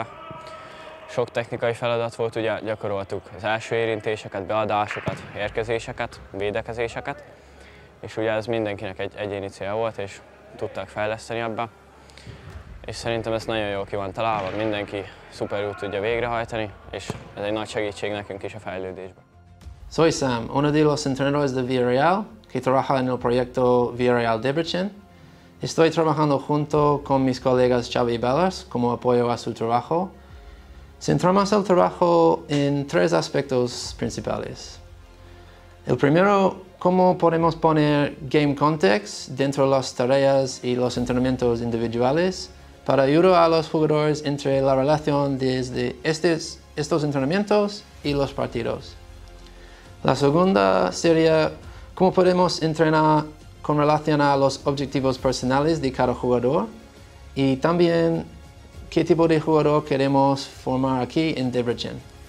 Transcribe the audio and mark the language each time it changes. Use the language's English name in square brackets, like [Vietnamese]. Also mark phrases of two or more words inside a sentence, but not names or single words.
[Hungarian] Sok technikai feladat volt, ugye gyakoroltuk az első érintéseket, beadásokat, érkezéseket, védekezéseket, és ugye ez mindenkinek egy egyéni cél volt, és tudták fejleszteni ebbe. És szerintem ez nagyon jól ki van találva, mindenki szuperül tudja végrehajtani, és ez egy nagy segítség nekünk is a fejlődésben. [Spanish] Soy Sam, uno de los entrenadores de Villarreal, que trabaja en el proyecto Villarreal Debrecen. Estoy trabajando junto con mis colegas Xavi y Balázs como apoyo a su trabajo. Centramos el trabajo en 3 aspectos principales. El primero, cómo podemos poner [English] game context [Spanish] dentro de las tareas y los entrenamientos individuales para ayudar a los jugadores entre la relación desde estos entrenamientos y los partidos. La segunda sería cómo podemos entrenar con relación a los objetivos personales de cada jugador y también qué tipo de jugador queremos formar aquí en Debrecen.